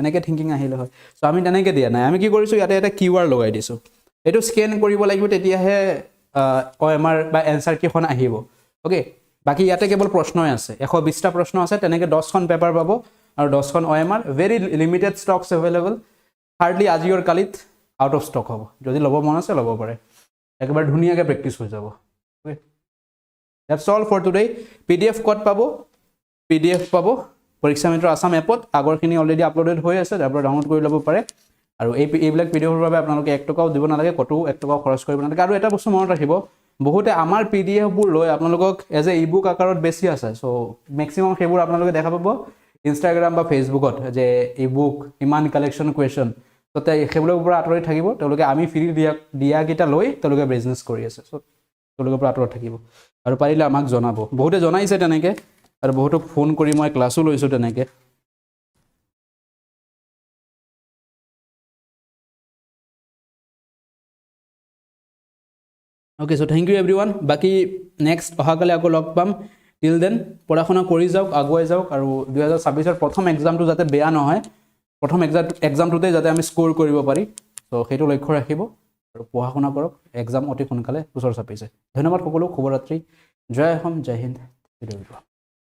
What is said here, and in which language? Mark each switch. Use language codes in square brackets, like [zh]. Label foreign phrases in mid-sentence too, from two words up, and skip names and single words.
[as] তেনেকে [en] thinking [as] আহিলে হয় সো আমি তেনেকে দিয়া নাই আমি কি কৰিছো ইয়াতে এটা কিওয়াৰ্ড লগাই দিছো এটো স্ক্যান কৰিব লাগিব তেতিয়াহে OMR বা आंसर কিখন আহিব ওকে বাকি ইয়াতে কেৱল প্ৰশ্নই আছে 120 টা প্ৰশ্ন আছে তেনেকে 10 খন পেপাৰ পাবো আৰু 10 খন OMR [en] very limited stocks available [as] হাৰ্ডলি আজি অৰ কালিত [en] out of stock [as] হ'ব যদি লব মন আছে লব পাৰে একবাৰ ধুনিয়াকে প্ৰেক্টিস হৈ যাব [en] okay that's all for today PDF code [as] পাবো পিডিএফ পাবো পৰীক্ষা মিত্ৰ আসাম এপত আগৰখিনি [en] already uploaded [as] হৈ আছে তাৰ পৰা ডাউনলোড কৰি ল'ব পাৰে আৰু এইবিলাক পিডিএফৰ বাবে আপোনালোকে 1 টকাও দিব নালাগে কতো 1 টকাও খৰচ কৰিব নালাগে আৰু এটা বস্তু মনত ৰাখিব বহুতে আমাৰ পিডিএফ বোৰ লৈ আপোনালোকক [en] as a [as] ইবুক আকাৰত বেছি আছে সো ম্যাক্সিমাম সেইবোৰ আপোনালোকে দেখা পাব ইনষ্টাগ্ৰাম বা ফেসবুকত যে ইবুক ইমান [en] collection question [as] তো সেইবোৰৰ পৰা আঁতৰি থাকিব তেওঁলোকে আমি ফ্ৰী দিয়া কিটা লৈ তেওঁলোকে বিজনেস কৰি আছে সো তেওঁলোকৰ পৰা আঁতৰত থাকিব আৰু পাৰিলে আমাক জনাব বহুতে জনাইছে তেনেকে আৰু বহুতক ফোন কৰি মই ক্লাসও লৈছো তেনেকে [en] Okay, so thank you everyone. [as] বাকি next অহাকালে আকৌ লগ পাম [en] till then [as] পঢ়াশুনা কৰি যাওক আগুৱাই যাওক আৰু 2026 ৰ প্ৰথম এক্সামটো যাতে বেয়া নহয় প্ৰথম এক্সামটোতে যাতে আমি স্কোৰ কৰিব পাৰি সো সেইটো লক্ষ্য ৰাখিব আৰু পঢ়া শুনা কৰক এক্সাম অতি সোনকালে ওচৰ চাপিছে ধন্যবাদ সকলো শুভৰাত্ৰি জয় অসম জয় হিন্দ